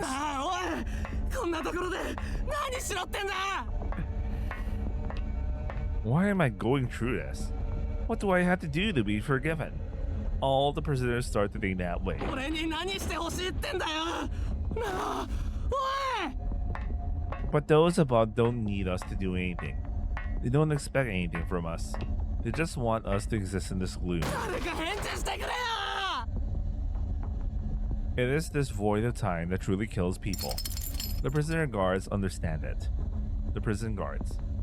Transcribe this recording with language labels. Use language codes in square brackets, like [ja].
[ja] なあ、おい、こんなところで何しろってんだ。 [en] Why am I going through this? What do I have to do to be forgiven? All the prisoners start to think that way. [ja] 俺に何してほしいってんだよ。なあ、おい。 [en] But those above don't need us to do anything. They don't expect anything from us. They just want us to exist in this gloom. [ja] 誰か返事してくれよ。 [en] It is this void of time that truly kills people. The prisoner guards understand it. The prison guards.